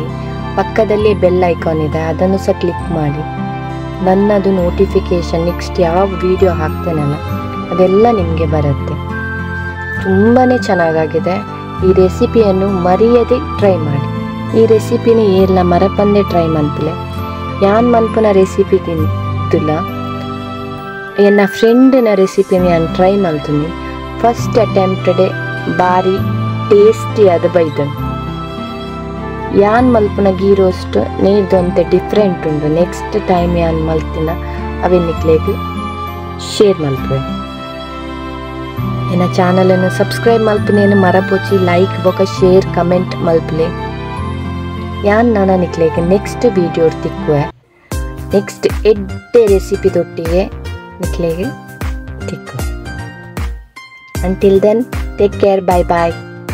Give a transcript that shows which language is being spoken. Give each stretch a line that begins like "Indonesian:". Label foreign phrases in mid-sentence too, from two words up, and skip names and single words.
Kannada: ಪಕ್ಕದಲ್ಲೇ
English: bell icon
Kannada: ಇದೆ, ಅದನ್ನು ಸಹ ಕ್ಲಿಕ್ ಮಾಡಿ. ನನ್ನದು
English: notification next
Kannada: ಯಾವ ವಿಡಿಯೋ ಹಾಕ್ತೇನಲ್ಲ ಅದೆಲ್ಲ ನಿಮಗೆ ಬರುತ್ತೆ. ತುಂಬಾ ಚೆನ್ನಾಗಾಗಿದೆ. ಈ ರೆಸಿಪಿಯನ್ನು ಮರೆಯದೆ ಟ್ರೈ ಮಾಡಿ.
Tulu: ಈ ರೆಸಿಪಿನ ಎಲ್ಲ ಮರಪಂದೆ ಟ್ರೈ ಮನ್ಪಲೆ ಯಾನ್ ಮನ್ಪುನ ರೆಸಿಪಿ ತಿಂತಿಲ್ಲ. ಎನ್ನ ಫ್ರೆಂಡಿನ ರೆಸಿಪಿನ ನಾನು ಟ್ರೈ ಮಲ್ತೀನಿ. ಫಸ್ಟ್ ಅಟೆಂಪ್ಟಡೆ ಭಾರಿ ಟೇಸ್ಟಿ ಆದ ಬೈದನು. ಯಾನ್ ಮಲ್ಪುನ ಗೀ ರೋಸ್ಟ್ ನೀರ್ದೊಂತೆ ಡಿಫ್ರೆಂಟ್ ಉಂಡು.
English: next time
Tulu: ಯಾನ್ ಮಲ್ತಿನ ಅವೆನ್ನಿಕ್ಲೇಗೆ ಶೇರ್ ಮಲ್ಪೆ. ಎನ್ನ ಚಾನಲನ್ನು ಸಬ್ಸ್ಕ್ರೈಬ್ ಮಲ್ಪನೇನು ಮರಪೋಚಿ ಲೈಕ್ ಬೊಕ
English: share comment
Tulu: ಮಲ್ಪಲೆ. ಯಾನ್ ನಾನ ನಿಕ್ಲೇಗೆ
English: next video
Tulu: ತಿಕ್ಕುವೆ. ನೆಕ್ಸ್ಟ್ ಎಡ್ಡೆ ರೆಸಿಪಿ ತೊಟ್ಟಿಗೆ ನಿಕ್ಲೇಗೆ ತಿಕ್ಕು.
English: Until then, take care. Bye bye.